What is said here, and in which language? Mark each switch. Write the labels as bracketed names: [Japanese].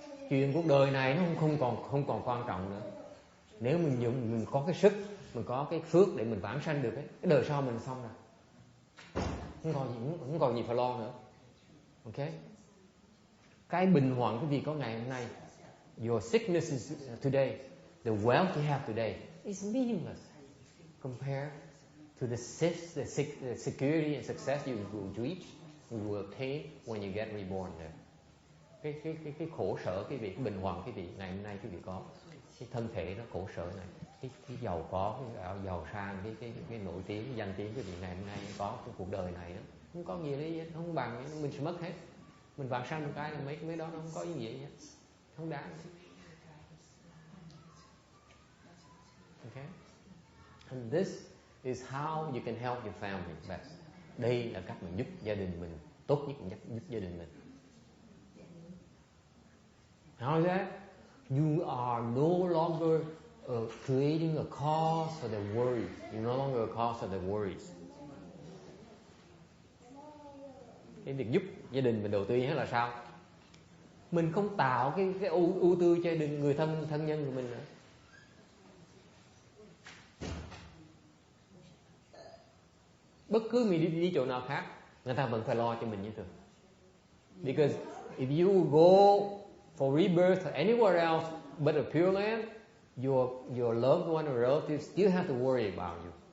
[Vietnamese] Chuyện cuộc đời này nó không còn quan trọng nữa. Nếu mình có cái sức, mình có cái phước để mình vãng sanh được ấy, cái đời sau mình xong rồi. Không còn gì phải lo nữa. Ok? Cái bình hoạn quý vị có ngày hôm nay, [English] your sickness is today, the wealth you have today is meaningless compared to the security and success you will reach, you will attain when you get reborn there. [Vietnamese] Cái khổ sở quý vị, cái bình hoạn quý vị ngày hôm nay quý vị có, cái thân thể nó khổ sở này, cái giàu có, cái giàu sang, cái nổi tiếng, cái danh tiếng quý vị ngày hôm nay có, cái cuộc đời này đó, không có gì đấy, không bằng, mình sẽ mất hết. Mình vãng sanh một cái là mấy đó nó không có ý nghĩa gì hết, không đáng. [English] Okay? And this is how you can help your family best. [Vietnamese] Đây là cách mình giúp gia đình mình tốt nhất, giúp gia đình mình. [English] How is that? You are no longer creating a cause for the worries. You're no longer a cause for the worries. [Vietnamese] Cái việc giúp gia đình mình đầu tiên là sao? Mình không tạo cái ưu tư cho người thân nhân của mình nữa. Bất cứ mình đi chỗ nào khác, người ta vẫn phải lo cho mình như thường. [English] Because if you go for rebirth anywhere else but a Pure Land, your loved one or relatives still have to worry about you.